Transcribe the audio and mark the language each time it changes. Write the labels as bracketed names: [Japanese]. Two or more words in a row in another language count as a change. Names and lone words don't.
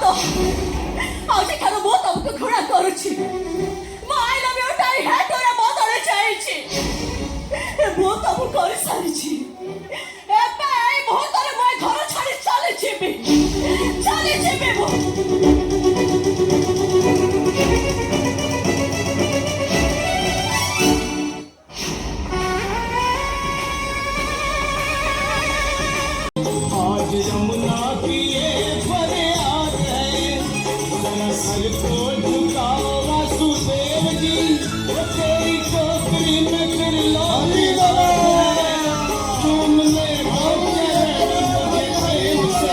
[Odia] ଆଜିଠାରୁ ମୁଁ ତମକୁ ଘୃଣା କରୁଛି। ମୋ [English] I love you [Odia] ଟାଇ ହେଟରେ ବଦଳି ଯାଇଛି। ମୁଁ ତମକୁ କରିସାରିଛି। ଏବେ ଏଇ ମୁହୂର୍ତ୍ତରେ ମୁଁ ଏ ଘର ଛାଡ଼ି ଚାଲିଯିବି ମୁଁ। [Hindi] आज यमुना की ये फरियाद है, जरा सर को झुकाओ वासुदेव जी, वो तेरी टोकरी में फिर लौटी तुमने मुझे प्रेम से।